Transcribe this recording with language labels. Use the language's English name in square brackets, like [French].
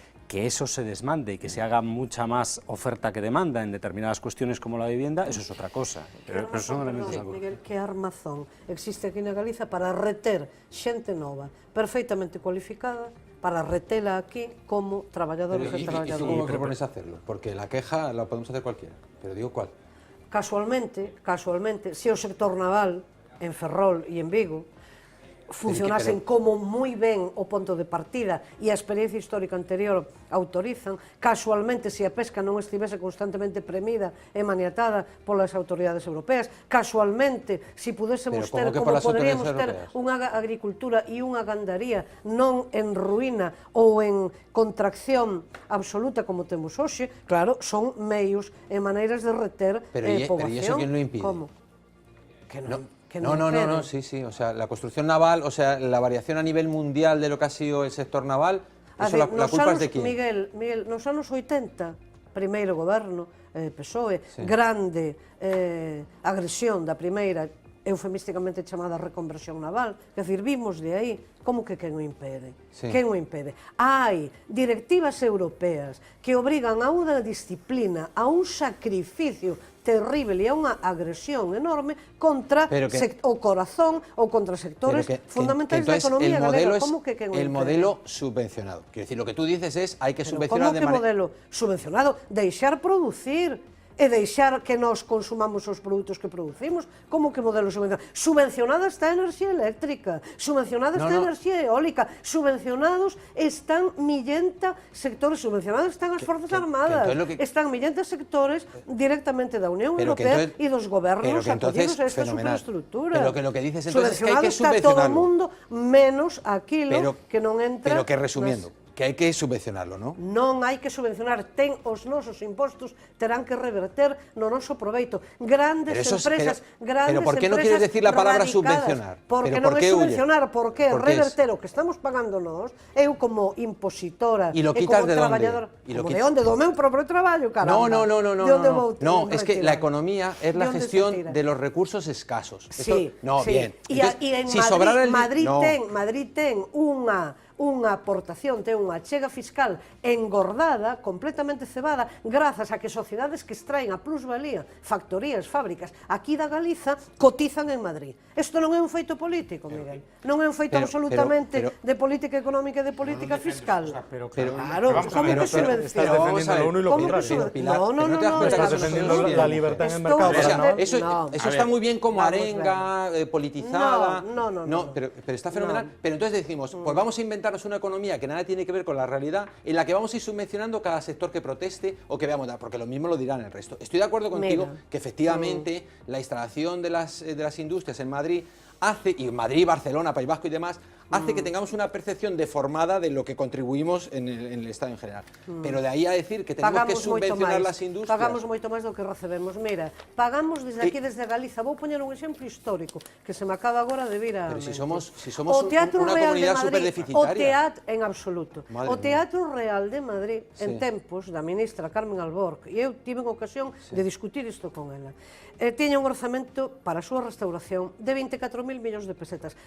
[Spanish] Que eso se desmande y que se haga mucha más oferta que demanda en determinadas cuestiones como la vivienda, eso es otra cosa. Pero son elementos algo. [Galician] Miguel, que armazón existe aquí na Galiza para reter xente nova, perfectamente cualificada, para retela aquí como traballadores e traballadoras. [Spanish] ¿Y cómo propones hacerlo? Porque la queja la podemos hacer cualquiera, pero digo cuál. [Galician] Casualmente, se o sector naval en Ferrol e en Vigo funcionasen como moi ben o punto de partida e a experiencia histórica anterior autorizan, casualmente se a pesca non estivese constantemente premida e maniatada polas autoridades europeas, casualmente se pudésemos ter como poderíamos ter unha agricultura e unha gandaría non en ruína ou en contracción absoluta como temos hoxe, claro, son meios e maneiras de reter población. [Spanish] Pero ¿y eso quién lo impide? [Galician] Como? Que non. [Spanish] No, sí, o sea, la construcción naval, o sea, la variación a nivel mundial de lo que ha sido el sector naval, eso la culpa es de quién. [Galician] Miguel, nos anos 80, primeiro goberno, PSOE, grande agresión da primeira, eufemísticamente chamada reconversión naval, que decir, vimos de aí, como que quen o impede? Quen o impede? Hai directivas europeas que obrigan a unha disciplina, a un sacrificio terrible e a unha agresión enorme contra o corazón ou contra sectores fundamentais da economía galega. Como que quen o impede? [Spanish] El modelo subvencionado. Quiero decir, lo que tú dices es, hay que subvencionar de manera... ¿Cómo que modelo subvencionado? [Galician] Deixar producir e deixar que nós consumamos os produtos que producimos. Como que modelo subvencionado? Subvencionada está a enerxía eléctrica, subvencionada está a enerxía eólica, subvencionados están millenta sectores, subvencionados están as Forzas Armadas, están millenta sectores directamente da Unión Europea e dos gobernos acollidos a esta superestructura. [Spanish] Pero que lo que dices entonces es que [Galician] hai que subvencionado está todo o mundo, menos aquilo que non entra... [Spanish] Pero que resumiendo, que [Galician] hai que [Spanish] subvencionarlo, ¿no? [Galician] Non hai que subvencionar, os nosos impostos terán que reverter no noso proveito. Grandes empresas, [Spanish] pero ¿por qué no quieres decir la palabra subvencionar? [Galician] Porque non é subvencionar, porque reverter o que estamos pagando nós, eu como impositora e como traballadora, como de onde? Do meu propio traballo, caramba. [Spanish] No, es que la economía es la gestión de los recursos escasos. Sí, bien. [Galician] E en Madrid ten unha aportación, ten unha achega fiscal engordada, completamente cebada, grazas a que sociedades que extraen a plusvalía, factorías, fábricas, aquí da Galiza, cotizan en Madrid. Isto non é un feito político, Miguel. Non é un feito absolutamente de política económica e de política fiscal. Claro, como que subvenciona? [Spanish] Estás defendiendo lo uno y lo contrario. No. Estás defendiendo la libertad en el mercado. Eso está muy bien como arenga, politizada. No, pero está fenomenal. Pero entonces decimos, pues vamos a inventarnos una economía que nada tiene que ver con la realidad, en la que vamos a ir subvencionando cada sector que proteste o que veamos, porque lo mismo lo dirán el resto. Estoy de acuerdo contigo que efectivamente la instalación de las industrias en Madrid hace, y Madrid, Barcelona, País Vasco y demás, hace que tengamos una percepción deformada de lo que contribuimos en el Estado en general. Pero de ahí a decir que tenemos que subvencionar las industrias... [Galician] Pagamos moito máis do que recebemos. Mira, pagamos desde aquí, desde Galiza, vou poñer un exemplo histórico, que se me acaba agora de vir a... [Spanish] Pero si somos una comunidad superdeficitaria. [Galician] En absoluto. O Teatro Real de Madrid, en tempos da ministra Carmen Alborg, e eu tive ocasión de discutir isto con ela, tiña un orzamento para a súa restauración de 24.000 millóns de pesetas.